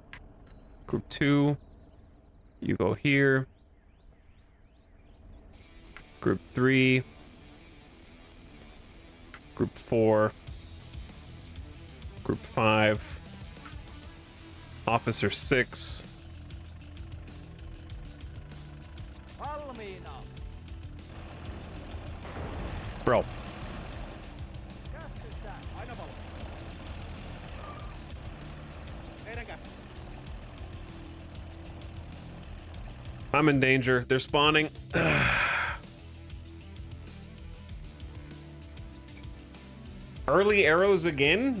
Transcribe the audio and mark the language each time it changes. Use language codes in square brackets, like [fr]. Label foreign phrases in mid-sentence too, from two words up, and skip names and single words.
[en] Group 2, you go here. Group 3. Group 4. Group 5. Officer 6. [fi] Valmiina. Bro. Käsketään. Aina valmis. Teidän käsi. [en] I'm in danger. They're spawning. Early arrows again?